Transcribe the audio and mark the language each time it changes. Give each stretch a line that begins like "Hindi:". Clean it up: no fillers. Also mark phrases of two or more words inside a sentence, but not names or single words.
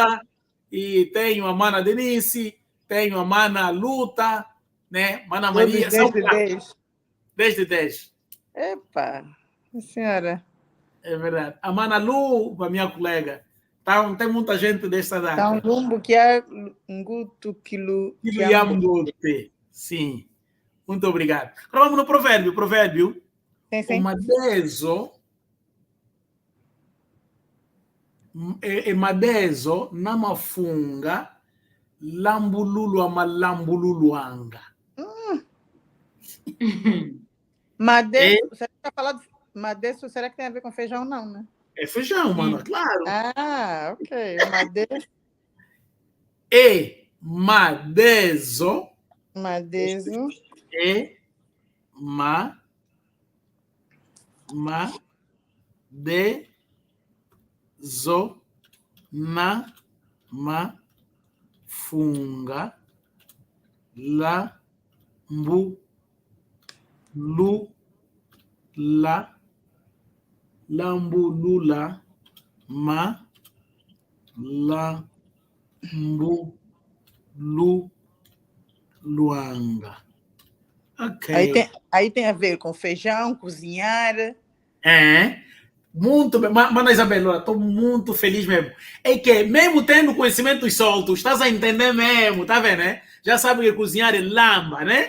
Portuguese: Fundissa, e tenho a Mana Denise, tenho a Mana Luta, né? Mana todos Maria, são 10 de 10. 10 de 10. Epa, senhora. É verdade. A Mana Lu, a minha colega, tá, tem muita gente desta Tá um data.
Kongo: lumbo que é nguto Kilo kiambo. Yambote.
Portuguese: Sim. Muito obrigado. Agora vamos no provérbio. Provérbio. Sim, O sim.
Kongo: madezo e madezo namafunga lambululu amalambululuanga.
Portuguese: É, Madeço, você está falando madeço, será que tem a ver com feijão? Não, né? é feijão, mano, Sim. claro. Ah, ok. Madeço, E madezo madezo, e madezo
Kongo: namafunga lambulula lambulula malambuluanga.
Portuguese: Ok. aí tem a ver com feijão, cozinhar. É. Muito bem. Mana Isabel, estou muito feliz mesmo. É que, mesmo tendo conhecimentos soltos, estás a entender mesmo, tá vendo, né? Já sabe que cozinhar é lamba, né?